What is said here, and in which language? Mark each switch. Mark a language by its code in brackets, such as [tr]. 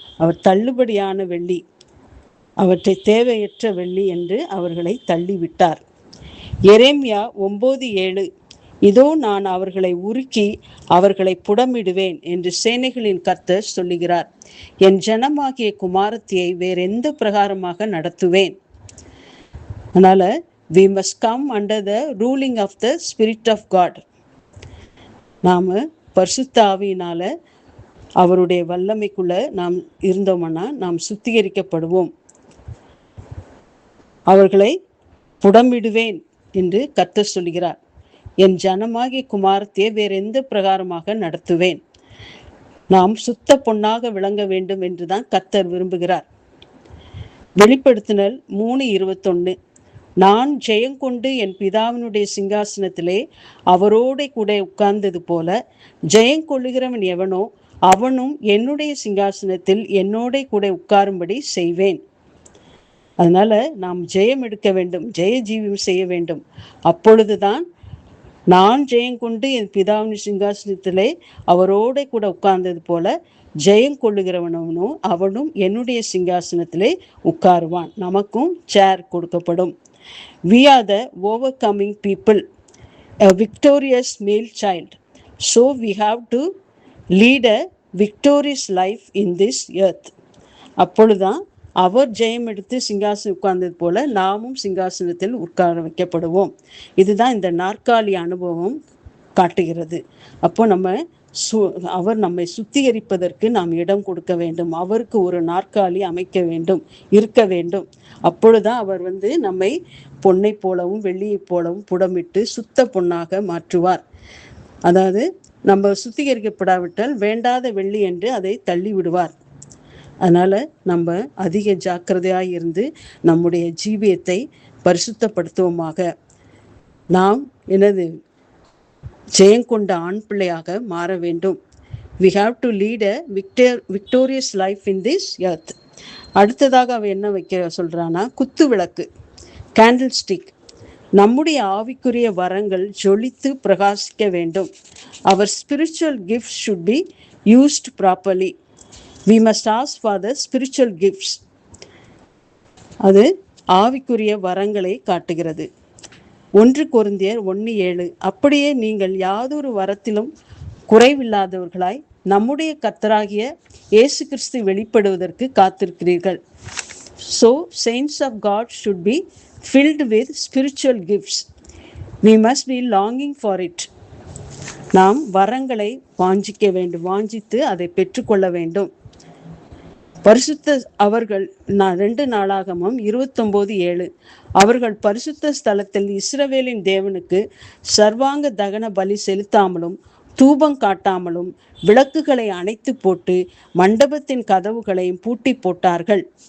[ta] அவர் தள்ளுபடியான வெள்ளி, அவற்றை தேவையற்ற வெள்ளி என்று அவர்களை தள்ளிவிட்டார். எரேமியா 9:7. இதோ நான் அவர்களை உருக்கி அவர்களை புடமிடுவேன் என்று சேனைகளின் கர்த்தர் சொல்லுகிறார். என் ஜனமாகிய குமாரத்தியை வேறெந்த பிரகாரமாக நடத்துவேன்? அதனால [en] we must come under the ruling of the Spirit of God. [ta] நாம் பரிசுத்த ஆவியினால அவருடைய வல்லமைக்குள்ள நாம் இருந்தோம்னா நாம் சுத்திகரிக்கப்படுவோம். அவர்களை புடமிடுவேன் என்று கர்த்தர் சொல்கிறார். என் ஜனமாகிய குமாரத்தையே வேற எந்த பிரகாரமாக நடத்துவேன்? நாம் சுத்த பொன்னாக விளங்க வேண்டும் என்றுதான் கர்த்தர் விரும்புகிறார். வெளிப்படுத்தினல் 3:21. நான் ஜெயங்கொண்டு என் பிதாவினுடைய சிங்காசனத்திலே அவரோட கூட உட்கார்ந்தது போல ஜெயங்கொள்ளுகிறவன் எவனோ அவனும் என்னுடைய சிங்காசனத்தில் என்னோட கூட உட்காரும்படி செய்வேன். அதனால நாம் ஜெயம் எடுக்க வேண்டும், ஜெய ஜீவியம் செய்ய வேண்டும். அப்பொழுதுதான் நான் ஜெயங்கொண்டு என் பிதாவின் சிங்காசனத்திலே அவரோட கூட உட்கார்ந்தது போல ஜெயங்கொள்ளுகிறவனும் அவனும் என்னுடைய சிங்காசனத்திலே உட்காருவான். நமக்கும் சேர் கொடுக்கப்படும். [en] We are the overcoming people, a victorious male child. So we have to lead a victorious life in this earth. [ta] அப்பொழுதுதான் அவர் ஜெயம் எடுத்து சிங்காசனம் உட்கார்ந்தது போல நாமும் சிங்காசனத்தில் உட்கார வைக்கப்படுவோம். இதுதான் இந்த நாற்காலி அனுபவம் காட்டுகிறது. அப்போ அவர் நம்மை சுத்திகரிப்பதற்கு நாம் இடம் கொடுக்க வேண்டும். அவருக்கு ஒரு நாற்காலி அமைக்க வேண்டும், இருக்க வேண்டும். அப்பொழுதுதான் அவர் நம்மை பொன்னை போலவும் வெள்ளியை போலவும் புடமிட்டு சுத்த பொன்னாக மாற்றுவார். அதாவது நம்ம சுத்திகரிக்கப்படாவிட்டால் வேண்டாத வெள்ளி என்று அதை தள்ளி விடுவார். அதனால நம்ம அதிக ஜாக்கிரதையாக இருந்து நம்முடைய ஜீவியத்தை பரிசுத்தப்படுத்துவோமாக. நாம் ஜெயங்கொண்ட ஆண் பிள்ளையாக மாற வேண்டும். [en] We have to lead a victorious life in this earth. [ta] அடுத்ததாக அவ என்ன வைக்க சொல்றானா, குத்து விளக்கு, கேண்டில் ஸ்டிக். நம்முடைய ஆவிக்குரிய வரங்கள் ஜொலித்து பிரகாசிக்க வேண்டும். [en] அவர் spiritual gifts should be used properly. We must ask for the spiritual gifts. [ta] அது ஆவிக்குரிய வரங்களை காட்டுகிறது. 1 கொரிந்தியர் 1:7. அப்படியே நீங்கள் யாதொரு வரத்திலும் குறைவில்லாதவர்களாய் நம்முடைய கர்த்தராகிய இயேசு கிறிஸ்து வெளிப்படுவதற்கு காத்திருக்கிறீர்கள். [en] So saints of God should be filled with spiritual gifts. We must be longing for it. [ta] நாம் வரங்களை வாஞ்சிக்க வேண்டும், வாஞ்சித்து அதை பெற்றுக்கொள்ள வேண்டும். பரிசுத்த அவர்கள் 2 நாளாகமம் 29:7. அவர்கள் பரிசுத்த ஸ்தலத்தில் இஸ்ரவேலின் தேவனுக்கு சர்வாங்க தகன பலி செலுத்தாமலும் தூபம் காட்டாமலும் விளக்குகளை அணைத்து போட்டு மண்டபத்தின் கதவுகளையும் பூட்டி போட்டார்கள்.